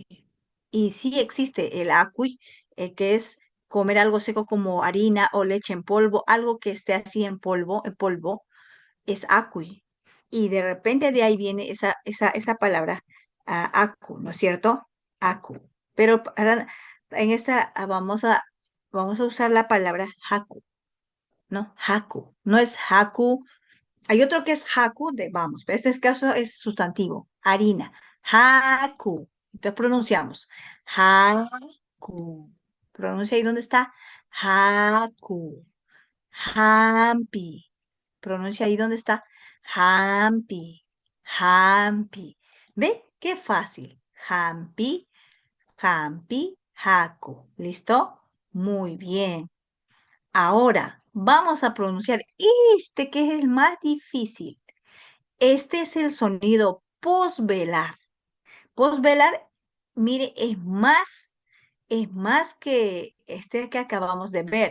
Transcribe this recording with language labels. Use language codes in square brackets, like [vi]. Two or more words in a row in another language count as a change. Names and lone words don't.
[es] Y sí existe el akui, que es comer algo seco como harina o leche en polvo, algo que esté así en polvo, es akui. Y de repente de ahí viene esa palabra, aku, ¿no es cierto? Aku. Pero en esta vamos a usar la palabra haku, ¿no? Haku. No es haku. Hay otro que es haku de vamos, pero este caso es sustantivo, harina. Haku. Entonces pronunciamos haku. Pronuncia ahí dónde está. [qu] Haku. Hampi. [es] Pronuncia ahí dónde está. [qu] Hampi. Hampi. [es] ¿Ve? Qué fácil. [qu] Hampi, hampi, haku. [es] ¿Listo? Muy bien. Ahora vamos a pronunciar este que es el más difícil. Este es el sonido posvelar. Posvelar, mire, es más que este que acabamos de ver.